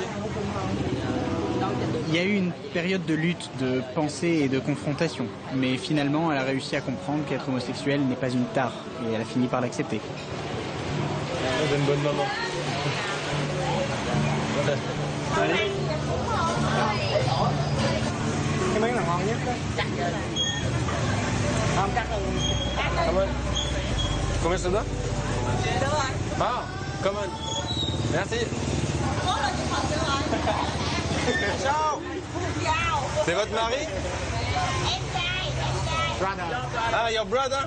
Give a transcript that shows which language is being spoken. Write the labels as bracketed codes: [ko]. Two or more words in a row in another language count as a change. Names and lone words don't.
[fr] Il y a eu une période de lutte, de pensée et de confrontation. Mais finalement, elle a réussi à comprendre qu'être homosexuel n'est pas une tare. Et elle a fini par l'accepter. C'est une bonne maman. Allez. [vi] Cái bánh là ngon nhất đó. Không cắt đâu. Cảm ơn. [fr] Combien ça doit? Ah, [en] come on. [fr] Merci. Ciao. C'est votre mari? [en] Ah, your brother?